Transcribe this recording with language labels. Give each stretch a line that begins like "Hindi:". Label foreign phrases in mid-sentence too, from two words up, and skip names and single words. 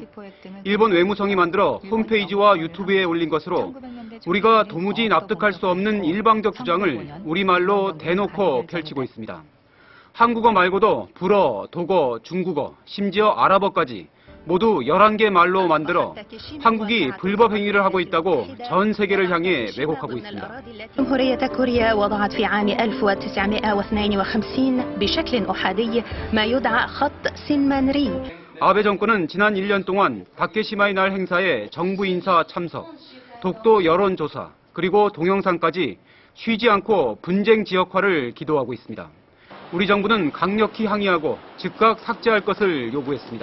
Korean: 일본 외무성이 만들어 홈페이지와 유튜브에 올린 것으로 우리가 도무지 납득할 수 없는 일방적 주장을 우리말로 대놓고 펼치고 있습니다. 한국어 말고도 불어, 독어, 중국어, 심지어 아랍어까지 모두 11개 말로 만들어 한국이 불법 행위를 하고 있다고 전 세계를 향해 왜곡하고 있습니다.
Arabic: جمهورية كوريا وضعت في عام 1952 بشكل أحادي ما يدعى خط سينمانري.
Korean: 아베 정권은 지난 1년 동안 다케시마의 날 행사에 정부 인사 참석, 독도 여론조사, 그리고 동영상까지 쉬지 않고 분쟁 지역화를 기도하고 있습니다. 우리 정부는 강력히 항의하고 즉각 삭제할 것을 요구했습니다.